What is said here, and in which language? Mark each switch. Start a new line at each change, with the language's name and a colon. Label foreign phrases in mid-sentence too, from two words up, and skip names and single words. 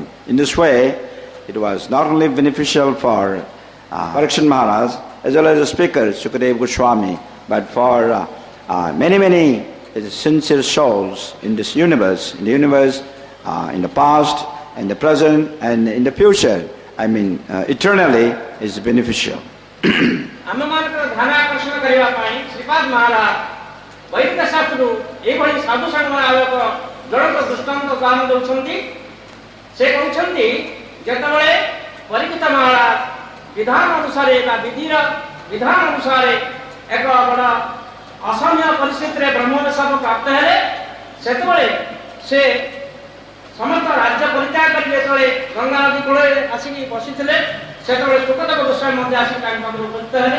English: In this way, it was not only beneficial for Parikshit Maharaj as well as the speaker Sukadeva Goswami, but for many sincere souls in this universe, in the past, in the present, and in the future. I mean, eternally is beneficial.
Odia: ବୈଦିକ ଶାସ୍ତ୍ରରୁ ଏଭଳି ସାଧୁ ସଂଘର ଆଲୋକ ଜ୍ୱଳନ୍ତ ଦୃଷ୍ଟାନ୍ତ ଉଦାହରଣ ଦେଉଛନ୍ତି. ସେ କହୁଛନ୍ତି, ଯେତେବେଳେ ପରୀକ୍ଷିତ ମହାରାଜ ବିଧାନ ଅନୁସାରେ ବା ବିଧିର ବିଧାନ ଅନୁସାରେ ଏକ ବଡ଼ ଅସହନୀୟ ପରିସ୍ଥିତିରେ ବ୍ରହ୍ମୋପଦେଶ ପ୍ରାପ୍ତ ହେଲେ, ସେତେବେଳେ ସେ ସମସ୍ତ ରାଜ୍ୟ ପରିତ୍ୟାଗ କରି ଯେତେବେଳେ ଗଙ୍ଗା ନଦୀ କୂଳରେ ଆସିକି ବସିଥିଲେ, ସେତେବେଳେ ସୁକଦେବ ଗୋସ୍ୱାମୀ ମଧ୍ୟ ଆସିକି ତାଙ୍କ ପାଖରେ ଉପସ୍ଥିତ ହେଲେ.